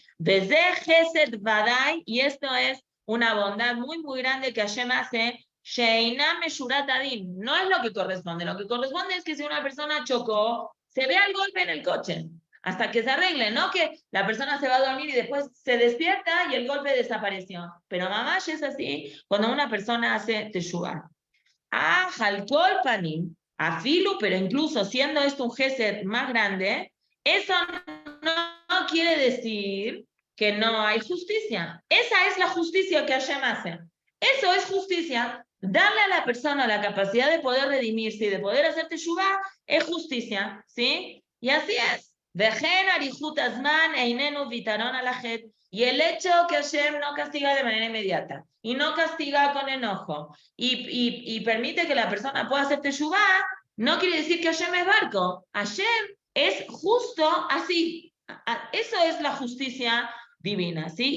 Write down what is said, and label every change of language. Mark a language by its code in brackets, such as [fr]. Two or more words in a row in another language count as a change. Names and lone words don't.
[es] Desde [he] חסד ודאי, [es] y esto es una bondad muy, muy grande que Hashem hace, [he] שאינו משורת הדין, [es] no es lo que corresponde es que si una persona chocó se vea el golpe en el coche, hasta que se arregle, no que la persona se va a dormir y después se despierta y el golpe desapareció. Pero mamá es así cuando una persona hace teshuva. [he] על כל פנים, אפילו, [es] pero incluso siendo esto un gesed más grande, eso no quiere decir que no hay justicia. Esa es la justicia que Hashem hace. Eso es justicia. Darle a la persona la capacidad de poder redimirse y de poder hacer teshuva es justicia, ¿sí? Y así es. [he] וכן אריכות הזמן איננו ויתרון על החטא. [es] Y el hecho que Hashem no castiga de manera inmediata y no castiga con enojo y permite que la persona pueda hacer teshuva, no quiere decir que Hashem es barco. Hashem es justo así. Eso es la justicia divina, ¿sí?